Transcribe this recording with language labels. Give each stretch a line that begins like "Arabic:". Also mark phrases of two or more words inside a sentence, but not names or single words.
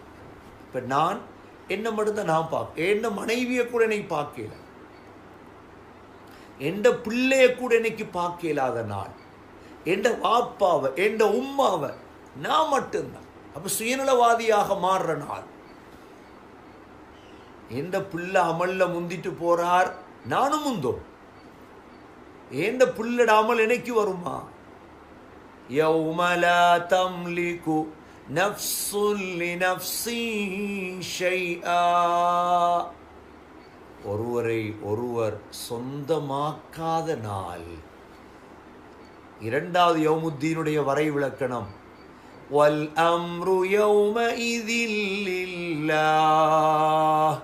Tamil: இப்போ நான் என்ன மட்டும்தான் நான் பார்க்க, என்ன மனைவியை கூட என்னை பார்க்கல, எந்த பிள்ளைய கூட எனக்கு பார்க்க இல்லாத நாள், எந்த வாப்பாவை எந்த உம்மாவை நான் மட்டும்தான். அப்போ சுயநலவாதியாக மாறுற நாள். எந்த பிள்ளை அமல்ல முந்திட்டு போறார், நானும் முந்தோம். எந்த பிள்ளட அமல் எனக்கு வருமா?
Arabic: يَوْمَ لَا تَمْلِكُ نَفْسٌ لِنَفْسٍ شَيْئًا.
Tamil: ஒருவரை ஒருவர் சொந்தமாக்காத நாள். இரண்டாவது யௌமுத்தீனுடைய வரை விளக்கணம்,
Arabic: والأمر يومئذ لله.